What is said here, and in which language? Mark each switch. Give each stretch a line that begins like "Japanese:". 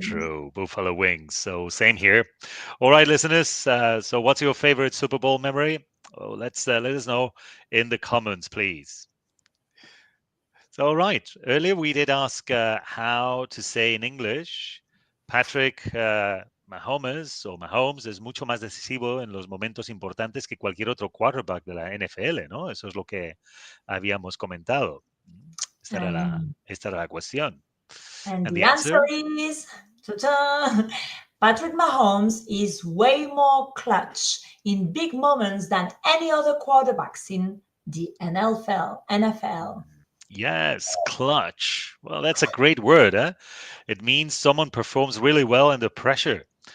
English: true. Buffalo wings. So same here. All right, listeners. So what's your favorite Super Bowl memory? Oh, let's let us know in the comments, please. So, all right. Earlier we did ask how to say in English.
Spanish: Patrick Mahomes es mucho más decisivo en los momentos importantes que cualquier otro quarterback de la NFL, ¿no? Eso es lo que habíamos comentado.
English: And
Spanish: Esta era la cuestión.
English: And And the the answer answer? is ta-ta, Patrick Mahomes is way more clutch in big moments than any other quarterbacks in the NFL. NFL. Yes, clutch. Well, that's a great word, eh? It means someone performs really well under pressure.